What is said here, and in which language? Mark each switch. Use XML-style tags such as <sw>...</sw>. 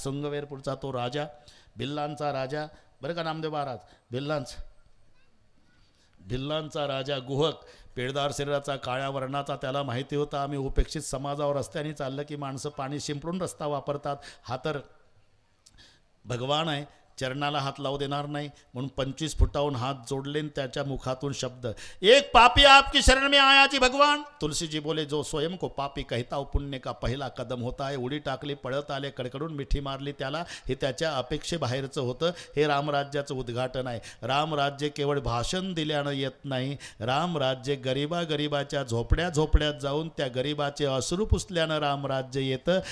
<mr>शृंगवेरपूरचा तो राजा, भिल्लांचा राजा, बरं का नामदेव महाराज, भिल्लांचा राजा गुहक, पेडदार शरीराचा, काळ्या वर्णाचा. त्याला माहिती होतं आम्ही उपेक्षित समाजावर रस्त्याने चाललं की माणसं पाणी शिंपडून रस्ता वापरतात. हा तर भगवान आहे, चरणाला हात लावू देणार नाही. म्हणून 25 फुटाहून हात जोडले. त्याच्या मुखातून शब्द,</mr> <hi>एक पापी आपकी शरण में आया जी भगवान. तुलसीजी बोले, जो स्वयं को पापी कहता पुण्य का पहिला कदम होता</hi> <mr>आहे. उडी टाकली, पळत आले, कडकडून मिठी मारली त्याला. हे त्याच्या अपेक्षेबाहेरचं होतं. हे रामराज्याचं उद्घाटन आहे. रामराज्य केवळ भाषण दिल्यानं येत नाही. रामराज्य गरिबाच्या झोपड्यात जाऊन त्या गरिबाचे अश्रू पुसल्यानं रामराज्य येतं.</mr>